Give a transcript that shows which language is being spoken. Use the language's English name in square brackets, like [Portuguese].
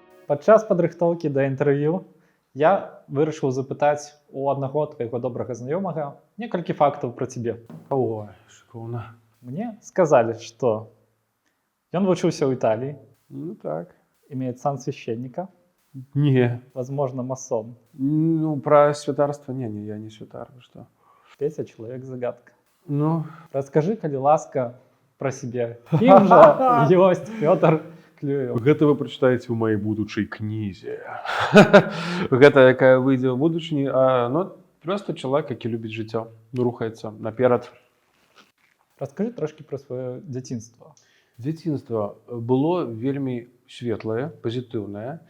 [Belarusian] Падчас падрыхтоўкі да інтэрв'ю я вырашыў запытаць у аднаго твайго добрага знаёмага некалькі фактаў пра цябе. [Russian] Ой, шикарно. [Belarusian] Мне сказалі, што ён вучыўся ў Італіі, Ну так. [Russian] имеет сан священника, Не. возможно, масон. [Belarusian] Ну, про святарство не, я не святар, [Russian] вы что? Петя — человек-загадка. Ну, [Belarusian] Раскажи, калі ласка, [Russian] про себе. [Belarusian] Кім жа ёсць Пётр Клюеў? гэта вы прачытаеце ў маёй будучай кнізе. Гэта якая выйдзе ў будучыні, ну, просто чалавек, які любіць жыццё, рухаецца наперад. Раскажы трошкі пра сваё дзяцінства. Дзяцінства было вельмі светлае, пазітыўнае.